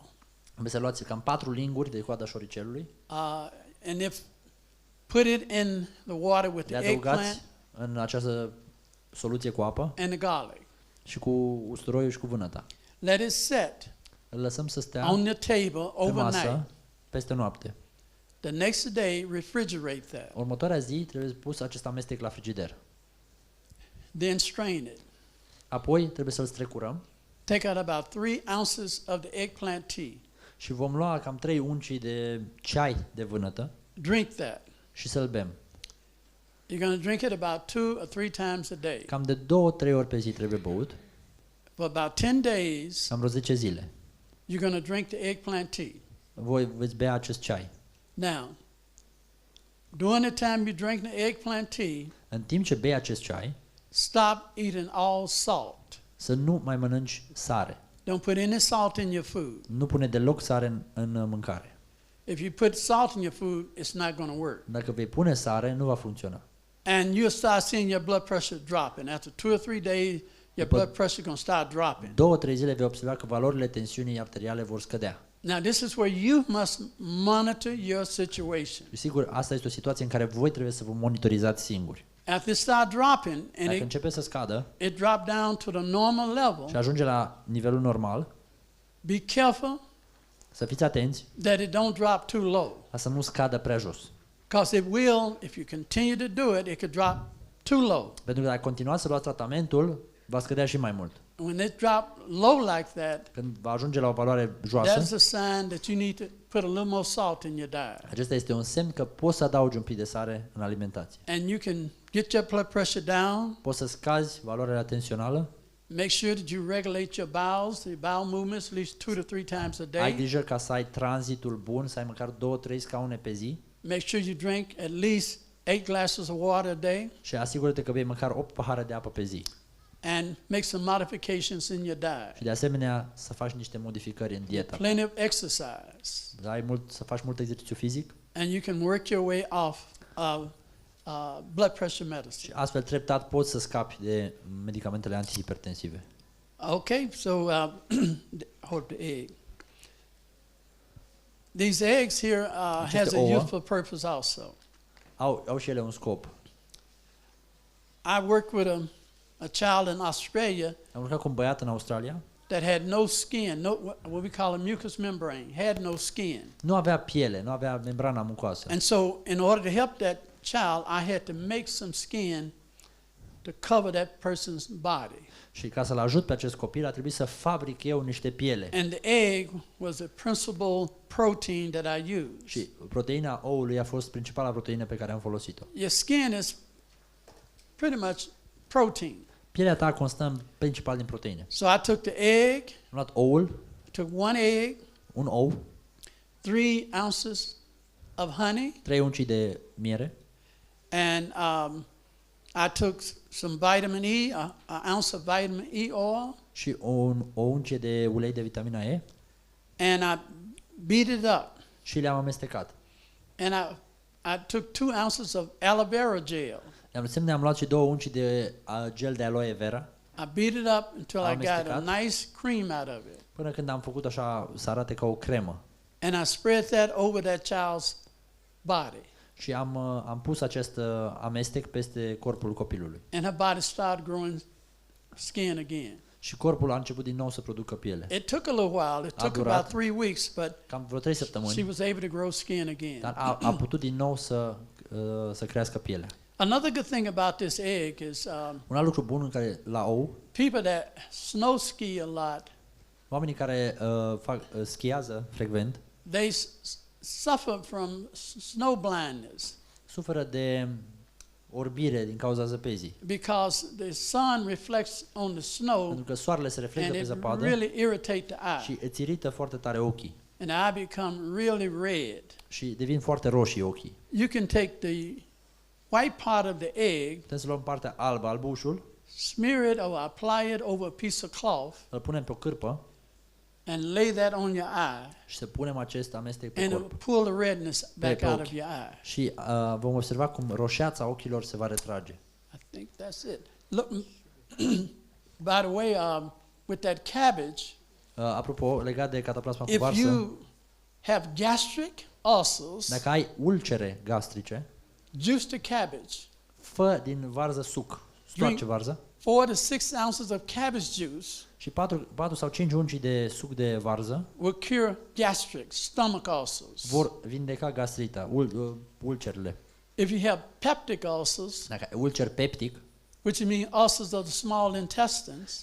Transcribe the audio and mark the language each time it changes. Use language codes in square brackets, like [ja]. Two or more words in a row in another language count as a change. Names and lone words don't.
[ro] Trebuie să luați cam 4 linguri de coada șoricelului, [en] And if put it in the water with [ro] le [en] the [ro] adăugați [en] eggplant [ro] în această soluție cu apă [en] and the garlic. [ro] și cu usturoiul și cu vânăta. [en] Let it set [ro] Îl lăsăm să stea [en] on the table [ro] pe masă [en] overnight. [ro] peste noapte. [en] The next day, refrigerate that. [ro] Următoarea zi trebuie pus acest amestec la frigider. [en] Then strain it. [ro] Apoi trebuie să-l strecurăm [en] Take out about 3 ounces of the eggplant tea. [ro] și vom lua cam 3 unci de ceai de vânătă [en] Drink that. [ro] și să-l bem. [en] You're going to drink it about 2 or 3 times a day. [ro] Cam de 2-3 ori pe zi trebuie băut, [en] For about 10 days, [ro] cam vreo 10 zile. [en] you're going to drink the eggplant tea. [ro] Voi veți bea acest ceai. [en] Now, during the time you drink the eggplant tea, [ro] În timp ce bei acest ceai, [en] stop eating all salt. [ro] să nu mai mănânci sare. [en] Don't put any salt in your food. [ro] Nu pune deloc sare în mâncare. [en] If you put salt in your food, it's not going to work. [ro] Dacă vei pune sare, nu va funcționa. [en] And you'll start seeing your blood pressure dropping. After 2 or 3 days, your blood pressure going to start dropping. [ro] 2-3 zile vei observa că valorile tensiunii arteriale vor scădea. [en] Now, this is where you must monitor your situation. [ro] Și sigur, asta este o situație în care voi trebuie să vă monitorizați singuri. [en] After it start dropping, and [ro] Dacă începe să scadă [en] it drop down to the normal [ro] și [en] level, [ro] ajunge la nivelul normal, [en] be careful [ro] să fiți atenți [en] that it don't drop too low. [ro] ca să nu scadă prea jos. [en] Because it will, if you continue to do it, it could drop too low. [ro] Pentru că dacă continuați să luați tratamentul, va scădea și mai mult. [en] When it drop low like that, [ro] Când va ajunge la o valoare [en] that's [ro] joasă, [en] a sign that you need to put a little more salt in your diet. [ro] acesta este un semn că poți să adaugi un pic de sare în alimentație. [en] And you can get your blood pressure down. [ro] Poți să scazi valoarea tensională, [en] Make sure that you regulate your bowels, the bowel movements, at least 2 to 3 times a [ro] ai [en] day. [ro] grijă ca să ai tranzitul bun, să ai măcar 2-3 scaune pe zi [en] Make sure you drink at least 8 glasses of water a day, [ro] și asigură-te că bei măcar 8 pahare de apă pe zi. [en] and make some modifications in your diet. [ro] Și de asemenea să faci niște modificări în dietă. [en] Plenty of exercise, [ro] Să faci mult exercițiu fizic [en] and you can work your way off of blood pressure [ro] și [en] medicine. [ro] astfel treptat poți să scapi de medicamentele antihipertensive. [en] Okay, so hold the egg. These eggs here has a [ro] ouă. [en] useful purpose also. [ro] Au și ele un scop. [en] I worked with a child in Australia [ro] Am lucrat cu un băiat în Australia, [en] that had no skin, no what we call a mucous membrane, had no skin. [ro] nu avea piele, nu avea membrana mucoasă. [en] And so in order to help that child, I had to make some skin to cover that person's body. [ro] Și ca să-l ajut pe acest copil, a trebuit să fabric eu niște piele. [en] And the egg was the principal protein that I used. [ro] Și proteina oului a fost principala proteină pe care am folosit-o. [en] Your skin is pretty much protein. [ro] Pielea ta constă în principal din proteine. [en] So I took the egg, [ro] Am luat oul, [en] took one egg, [ro] un ou, [en] 3 ounces of honey, [ro] 3 unci de miere, [en] and I took some vitamin E, an ounce of vitamin E oil, [ro] și o uncie de ulei de vitamina E [en] and I beat it up. [ro] și le-am amestecat. [en] And I took 2 ounces of aloe vera gel. [ro] Am luat și 2 unci de gel de aloe vera, [en] I beat it up until I got a [ro] Amestecat. [en] nice cream out of it. [ro] până când am făcut așa să arate ca o cremă. [en] And I spread that over that child's body. [ro] Și am pus acest amestec peste corpul copilului. [en] And her body started growing skin again. [ro] Și corpul a început din nou să producă piele. [en] It took a little while. It took [ro] durat. [en] about 3 weeks, but [ro] Cam vreo 3 [en] she [ro] săptămâni, [en] was able to grow skin again. [ro] dar a putut din nou să crească pielea. [en] Another good thing about this egg is [ro] Un alt lucru bun în care la ou, [en] people that snow ski a lot, [ro] oamenii care schiază frecvent, [en] they suffer from snow blindness [ro] suferă de orbire din cauza zăpezii. [en] because the sun reflects on the snow [ro] Pentru că soarele se reflectă [en] and [ro] pe [en] it [ro] zăpadă [en] really irritates the eye. [ro] și îți irită foarte tare ochii [en] And the eye become really red. [ro] și devin foarte roșii ochii. [en] You can take the white part of the egg, [ro] Putem să luăm partea albă, albușul, [en] smear it or apply it over a piece of cloth, [ro] îl punem pe o cârpă [en] and lay that on your eye, [ro] și să punem acest amestec pe [en] and it [ro] corp. [en] will pull the redness back [ro] pe [en] out [ro] ochi. [en] of your eye. [ro] Și vom observa cum roșeața ochilor se va retrage. [en] I think that's it. Look, by the way, with that cabbage, [ro] Apropo, legat de cataplasma cu [en] if [ro] varsă, [en] you have gastric ulcers, [ro] dacă ai ulcere gastrice, [en] juice the cabbage. [ro] fă din varză suc. Stoarce varză [en] 4 to 6 ounces of cabbage juice [ro] și 4 sau 5 unci de suc de varză [en] will cure gastric, stomach ulcers. [ro] vor vindeca gastrita, ulcerele. [en] If you have peptic ulcers, [ro] Dacă ai ulcer peptic, [en] which mean ulcers of the small intestines,